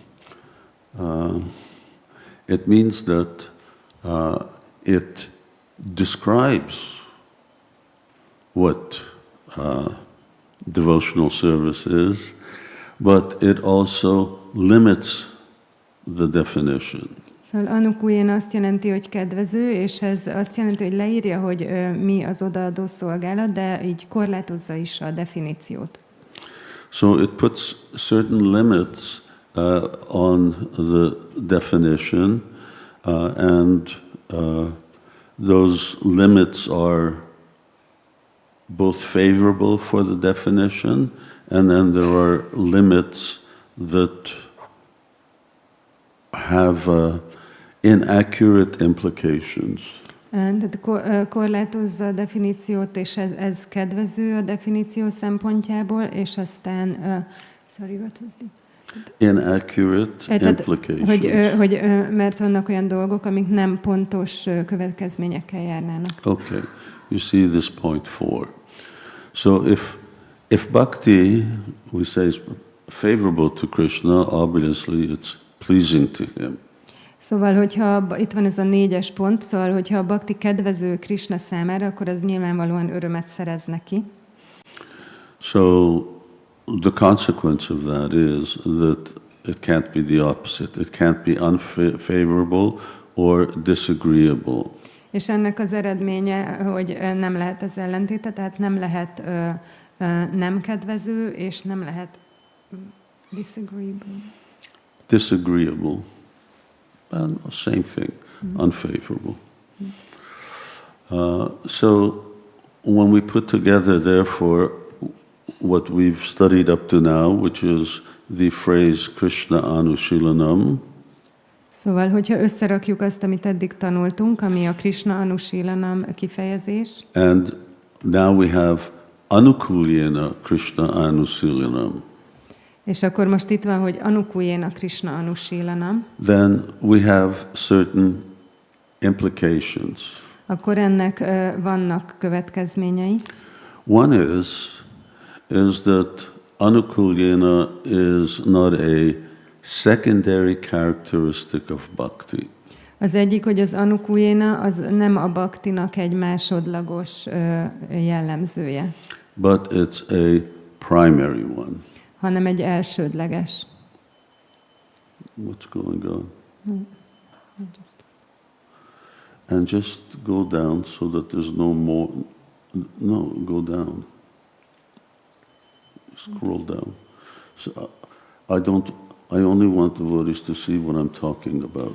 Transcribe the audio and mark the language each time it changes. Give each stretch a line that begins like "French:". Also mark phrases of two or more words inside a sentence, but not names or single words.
English: It means that it describes what devotional service is, but it also limits the definition.
Hungarian: Szóval Anukulyena azt jelenti, hogy kedvező, és ez azt jelenti, hogy leírja, hogy mi az odaadó szolgálat, de így korlátozza is a definíciót.
English: So it puts certain limits on the definition, and those limits are both favorable for the definition, and then there are limits that have inaccurate implications.
Hungarian: Tehát korlátozza a definíciót, és ez kedvező a definíció szempontjából, és aztán,
English: sorry, what was the... Inaccurate implications.
Hungarian: Hogy mert vannak olyan dolgok, amik nem pontos következményekkel járnának.
English: Okay, you see this point 4. So if bhakti, we say, is favorable to Krishna, obviously it's pleasing to him.
Hungarian: Szóval, hogyha itt van ez a 4-es pont, szóval, hogyha a bhakti kedvező Krishna számára, akkor az nyilvánvalóan örömet szerez neki.
English: So the consequence of that is that it can't be the opposite. It can't be unfavorable or disagreeable.
Hungarian: És ennek az eredménye, hogy nem lehet az ellentéte, tehát nem lehet nem kedvező, és nem lehet disagreeable.
English: Disagreeable. And same thing, unfavorable. So when we put together, therefore, what we've studied up to now, which is the phrase
Sanskrit: Krishna Anushilanam.
Hungarian: Szóval, hogyha összerakjuk azt, amit eddig tanultunk, ami a
Sanskrit: Krishna Anushilanam
Hungarian: kifejezés.
English: And now we have
Sanskrit: Anukulyena Krishna Anushilanam.
Hungarian: És akkor most itt van, hogy
Sanskrit: Anukulyena Krishna Anushilanam.
English: Then we have certain implications.
Hungarian: akkor ennek vannak következményei.
English: One is that anukulyena is not a secondary characteristic of bhakti.
Hungarian: Az egyik, hogy az anukulyena az nem a bhaktinak egy másodlagos jellemzője,
English: But it's a primary one.
Hungarian: hanem egy elsődleges.
English: What's going on? And just go down so that there's no more. No, go down. Scroll down. So I only want the devotees to see what I'm talking about.